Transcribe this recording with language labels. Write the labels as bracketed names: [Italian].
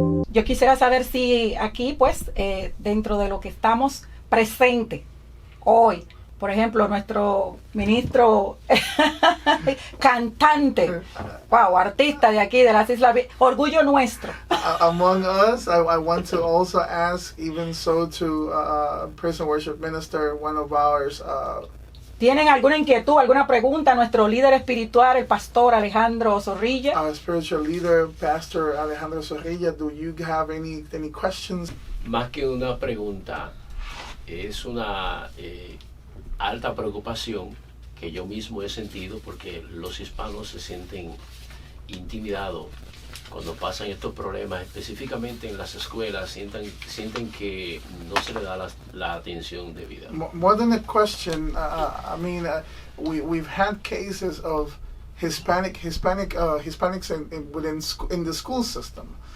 [Spanish] Yo quisiera saber si aquí, pues, dentro de lo que estamos presentes hoy, por ejemplo, nuestro ministro cantante, wow, artista de aquí, de las Islas, orgullo nuestro. [English] Among us, I want to also ask, even so, to praise and worship minister, one of ours. [Spanish] ¿Tienen alguna inquietud, alguna pregunta? Nuestro líder espiritual, el pastor Alejandro Zorrilla. [English] Our spiritual leader, Pastor Alejandro Zorrilla, do you have any questions? [Spanish] Más que una pregunta, es una alta preocupación que yo mismo he sentido, porque los hispanos se sienten intimidados cuando pasan estos problemas, específicamente en las escuelas, sienten que no se le da la atención debida. [English] More than a question, I mean, we've had cases of Hispanics in the school system.